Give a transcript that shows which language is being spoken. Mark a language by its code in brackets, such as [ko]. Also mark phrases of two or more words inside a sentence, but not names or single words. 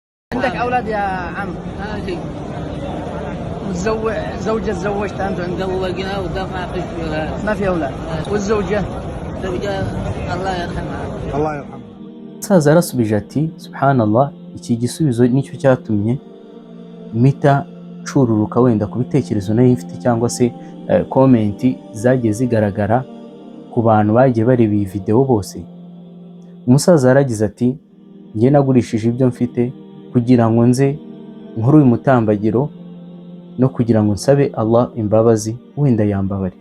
[ar] عندك أولاد يا عم؟ هذه زوجة تزوجت أنت؟ مزوجة وده ما فيش ولاد. ما في أولاد. والزوجة؟ زوجة الله يرحمها. الله يرحمه. [rw] umusaza yarasubije ati subhanallah, iki gisubizo nicyo cyatumye mpita ncururuka wenda ku bitekerezo nari mfite cyangwa se komenti zagiye zigaragara ku bantu bagiye bareba iyi video bose. Umusaza yaragize ati njye nagurishije ibyo mfite kugira ngo nze nkuru uyu mutambagiro no kugira ngo nsabe Allah imbabazi, wenda yambabarira.